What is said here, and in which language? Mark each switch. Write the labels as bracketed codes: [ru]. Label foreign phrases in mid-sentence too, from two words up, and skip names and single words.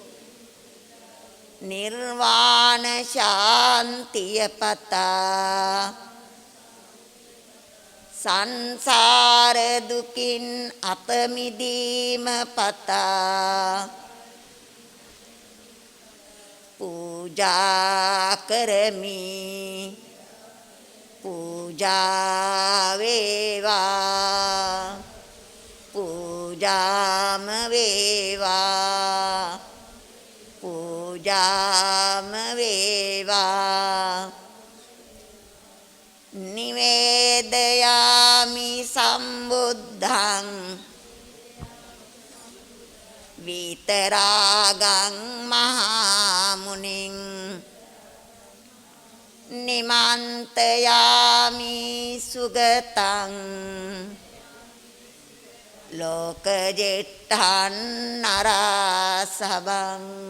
[si] නිර්වාණ ශාන්තිය පතා සංසාර දුකින් අප මිදීම පතා පූජා කරමි පූජා වේවා පූජාම වේවා පූජාම වේවා [pi] නිවේදයාමි සම්බුද්ධං විතරාගං මහා මුනිං නිමන්තයාමි සුගතං ලෝකජෙට්ඨං නරසබං